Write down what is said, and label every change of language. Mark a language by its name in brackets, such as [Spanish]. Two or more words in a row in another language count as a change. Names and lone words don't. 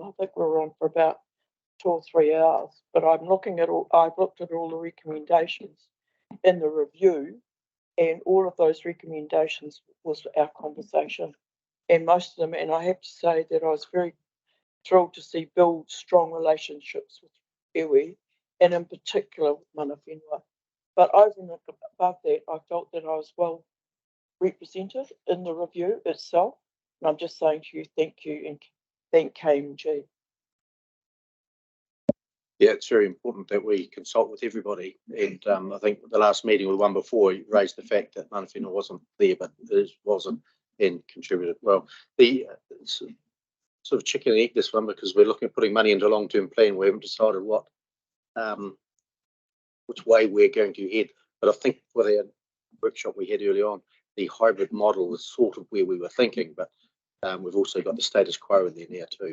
[English] I think we were on for about 2 or 3 hours, but I've looked at all the recommendations in the review, and all of those recommendations was our conversation, and most of them, and I have to say that I was very thrilled to see build strong relationships with iwi, and in particular with [Māori] mana whenua. [English] But over and above that, I felt that I was well represented in the review itself, and I'm just saying to you, thank you, and thank KMG. Yeah, it's very important that we consult with everybody. And I think the last meeting with one before, you raised the fact that [Māori] mana whenua [English] wasn't there, but it wasn't, and contributed well. The sort of chicken and egg this one, because we're looking at putting money into a long-term plan. We haven't decided which way we're going to head. But I think for the workshop we had early on, the hybrid model is sort of where we were thinking, but we've also got the status quo in there now too.